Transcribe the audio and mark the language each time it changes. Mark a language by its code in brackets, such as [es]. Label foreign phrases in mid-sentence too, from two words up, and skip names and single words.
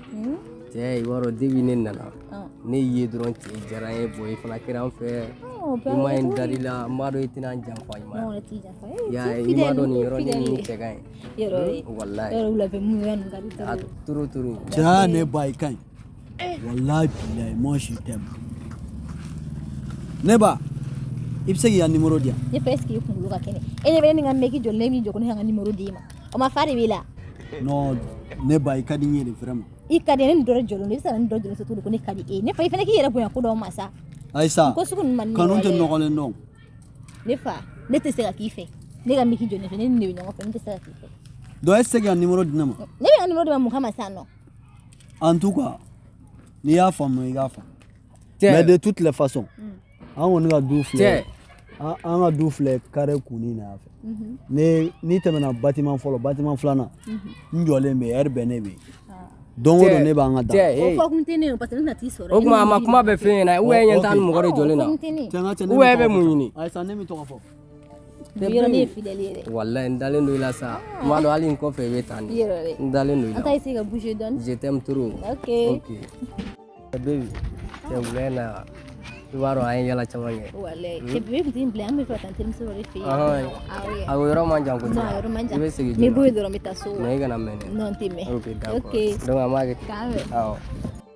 [bm] Cɛ i b'a dɔn depuis ne nana ne ye dɔrɔn cɛ diyara n ye i fana kɛra an fɛ i ma ye n dar'i la n b'a dɔn i tɛna n janfa i ma i m'a dɔn nin yɔrɔnin nin cɛ ka ɲi walayi turu cɛ ne ba i ka ɲi [ar] والله بالله [fr] moi je t'aime [bm] ne ba i bɛ se k'i ka numéro di yan ne fɛ [fr] est-ce que [bm] i kunkolo ka kɛnɛ e ɲɛ bɛ ne ni ka mec jɔlen bɛ min jɔ ko ne ka n ka numéro d'i ma o ma fa de b'i la non ne ba i ka di n ye de vraiment i ka di ne ni dɔ jɔlen i bɛ se ka ne dɔ jɔlen sɔrɔ ko ne ka di e ne fa i fana k'i yɛrɛ bonya ko dɔw ma sa Aïssa ko sugu ninnu man di kanu tɛ nɔgɔlen dɔn ne fa ne tɛ se ka k'i fɛ ne ka mec jɔlen fɛ ne ni ne bɛ ɲɔgɔn fɛ ne tɛ se ka k'i fɛ donc e tɛ se k'i ka numéro di ne ma ne bɛ n ka numéro di ma mun kama sisan nɔ [fr] en tout cas [bm] n'i y'a faamu i k'a faamu [fr] mais de toutes les façons [bm] an kɔni ka du filɛ an ka du filɛ carré kunni na yan fɛ n'i tɛmɛna bâtiment fɔlɔ bâtiment filanan n jɔlen bɛ heure bɛɛ ne bɛ yen don o don ne b'an ka da o fɔ kun tɛ ne ye parce que ne tɛna t'i sɔrɔ o tuma a ma kuma bɛ fɛn ɲɛna [fr] ou bien [bm] ɲɛ t'a ni mɔgɔ de jɔlen na [fr] ou bien [bm] e bɛ mun ɲini Aïssa ne min tɔgɔ fɔ yɔrɔ ne ye fidèle yɛrɛ wallahi n dalen don i la sa n b'a dɔn hali n kɔfɛ i bɛ taa ni n dalen don i la an ta essayer ka bouger dɔɔni [fr] je t'aime trop [bm] ok baby cɛ wulɛ na i b'a dɔn an ye yala caman kɛ wallahi cɛ bébé kun tɛ n bila an bɛ fɛ ka taa n terimuso dɔ de fɛ yen a yɔrɔ man jan kojugu non yɔrɔ man jan i bɛ segin n bɛ bɔ yen dɔrɔn n bɛ taa so mais i kana mɛn dɛ non n tɛ mɛn [fr] ok d'accord [bm] donc an b'a kɛ k'an bɛn awɔ